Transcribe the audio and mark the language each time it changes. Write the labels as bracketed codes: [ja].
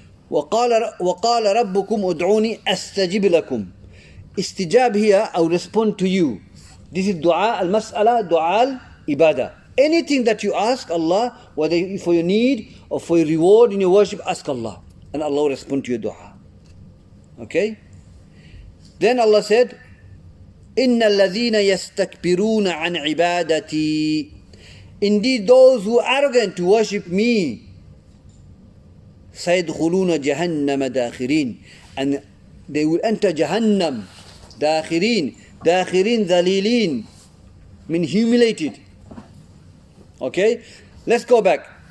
[ar] وقال ربكم ادعوني استجب لكم. [en] Istijab here, I will respond to you. This is dua al-mas'ala, dua al-ibadah. Anything that you ask Allah, whether for your need or for your reward in your worship, ask Allah. And Allah will respond to your dua. Okay? Then Allah said, [ar] إِنَّ الَّذِينَ يَسْتَكْبِرُونَ عَنْ عِبَادَتِي. [en] Indeed, those who are arrogant to worship me, [ar] سَيَدْخُلُونَ جَهَنَّمَ دَاخِرِينَ. [en] And they will enter Jahannam, [ar] داخرين, داخرين ذليلين, [en] mean humiliated. Okay? Let's go back.